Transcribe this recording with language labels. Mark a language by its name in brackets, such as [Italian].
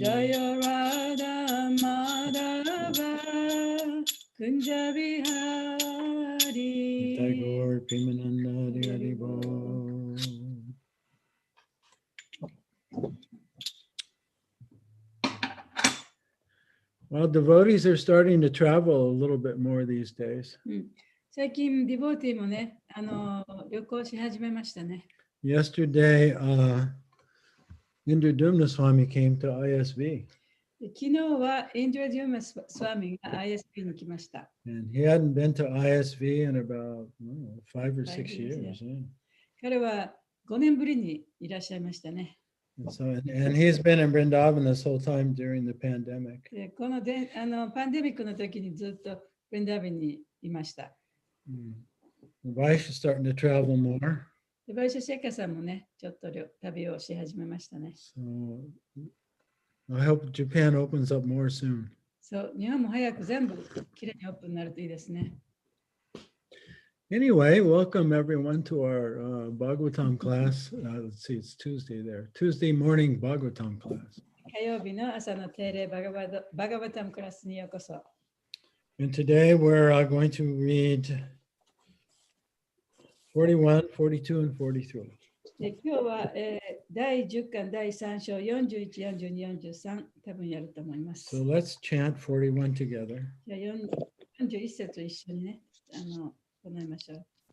[Sanskrit] Jaya Radha Madhava Kunja Vihari Tagore Premananda Hari Bo. [English] Well, devotees are starting to travel a little bit more these days. [Japanese] 最近ディボーティーもね、旅行し始めましたね。 [English] Yesterday, Indradumna Swami came to ISV, [Japanese] で昨日はインドラジューマスワミが ISP に来ました。 [English] and he hadn't been to ISV in about 5 or 6 years. Yeah. [Japanese] 彼は5年ぶりにいらっしゃいましたね。 [English] And he's been in Vrindavan this whole time during the pandemic. [Japanese] でこのでパンデミックの時にずっとブリンダービンにいました。 [English] Vaish's starting to travel more. [Japanese] でバイシャシェカさんもね、ちょっと旅をし始めましたね。 [English] So I hope Japan opens up more soon. [Japanese] そう、日本も早く全部きれいにオープンになるといいですね。 [English] Anyway, welcome everyone to our Bhagavatam class. Let's see, it's Tuesday there. Tuesday morning Bhagavatam class. [Japanese] 火曜日の朝の定例バガバタムクラスにようこそ。 [English] And today we're going to read 41, 42, and 43. [Japanese] で今日は、第10巻第3章41、42、43多分やると思います。 [English] So let's chant 41 together. [Japanese] じゃあ41節一緒にね、唱えましょう。